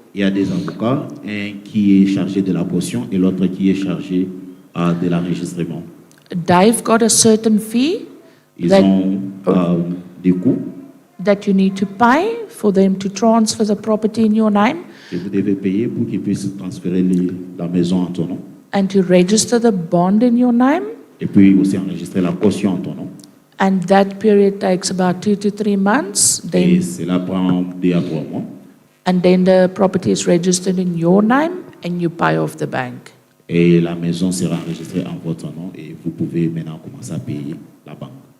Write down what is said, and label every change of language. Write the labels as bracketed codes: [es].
[fr] il y a des avocats, un qui est chargé de la caution et l'autre qui est chargé de l'enregistrement. [en] They've got a certain fee [fr] Ils [en] That- [fr] ont des coûts [en] that you need to pay for them to transfer the property in your name [fr] que vous devez payer pour qu'ils puissent transférer la maison en ton nom [en] and to register the bond in your name. [fr] et puis aussi enregistrer la caution en ton nom. [en] And that period takes about 2 to 3 months. [fr] Et [en] Then, [fr] cela prend 2 à 3 mois. [en] and then the property is registered in your name and you pay off the bank. [fr] Et la maison sera enregistrée en votre nom et vous pouvez maintenant commencer à payer la banque.